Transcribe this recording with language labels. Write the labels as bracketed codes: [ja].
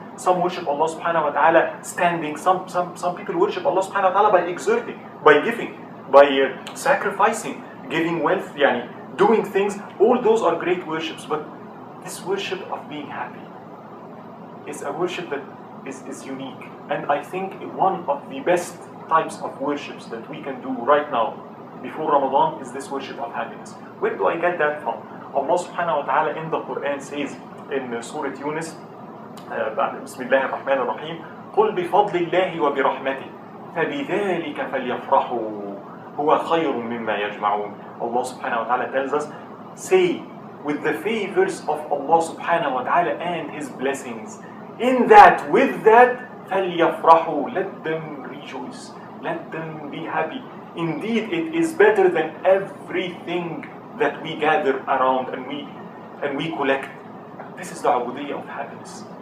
[en] Some worship Allah subhanahu wa ta'ala standing. Some people worship Allah subhanahu wa ta'ala by exerting, by giving, by sacrificing, giving wealth, doing things. All those are great worships, but this worship of being happy is a worship that is unique. And I think one of the best types of worships that we can do right now before Ramadan is this worship of happiness. Where do I get that from? Allah subhanahu wa ta'ala in the Quran says in Surah Yunus, [ar] بسم الله الرحمن الرحيم, قل بفضل الله وبرحمته فبذلك فليفرحوا هو خير مما يجمعون. [en] Allah subhanahu wa ta'ala tells us, say, with the favors of Allah subhanahu wa ta'ala and His blessings, with that, فليفرحوا, let them rejoice, let them be happy. Indeed, it is better than everything that we gather around and we collect. This is the ubudiyyah of happiness.